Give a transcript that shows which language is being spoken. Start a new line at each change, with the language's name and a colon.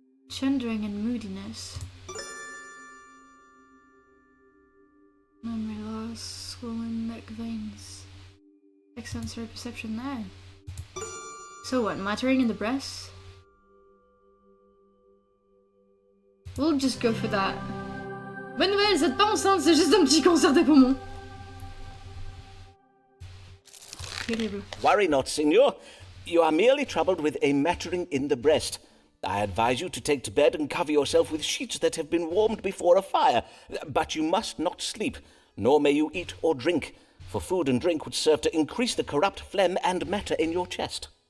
English: Chundering and moodiness. Memory loss, swollen neck veins. Sensory perception there. So what, mattering in the breast? We'll just go for that.
French: Bonne nouvelle, vous êtes pas enceinte, c'est juste un petit cancer des poumons.
English: Terrible. Worry not, Signor. You are merely troubled with a mattering in the breast. I advise you to take to bed and cover yourself with sheets that have been warmed before a fire. But you must not sleep, nor may you eat or drink, for food and drink would serve to increase the corrupt phlegm and matter in your chest.